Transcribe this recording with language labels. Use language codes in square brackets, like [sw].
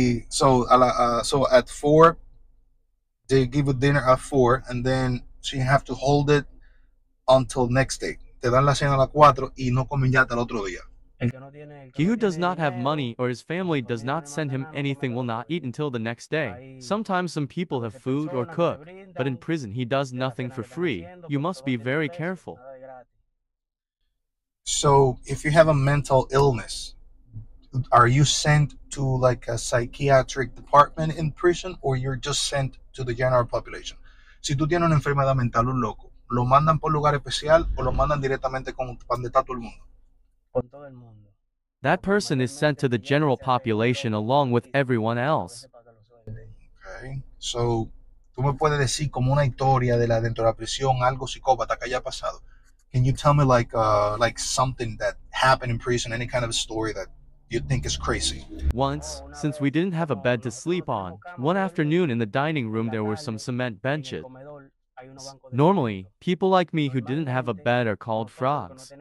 [en] So at 4, they give you dinner at 4, and then so you have to hold it until next day. [es] Te dan la cena a las 4 y no comen ya hasta el otro día. [en] He who does not have money or his family does not send him anything will not eat until the next day. Sometimes some people have food or cook, but in prison he does nothing for free. You must be very careful. So if you have a mental illness, are you sent to like a psychiatric department in prison, or you're just sent to the general population? [es] Si tú tienes una enfermedad mental, un loco, ¿lo mandan por lugar especial o lo mandan directamente con donde está todo el mundo? [en] That person is sent to the general population along with everyone else. Okay. [es] So, tú me puedes decir como una historia de la dentro de la prisión, algo psicópata que haya pasado. [en] Can you tell me like something that happened in prison, any kind of story that you think is crazy? Once, since we didn't have a bed to sleep on, one afternoon in the dining room there were some cement benches. Normally, people like me who didn't have a bed are called frogs.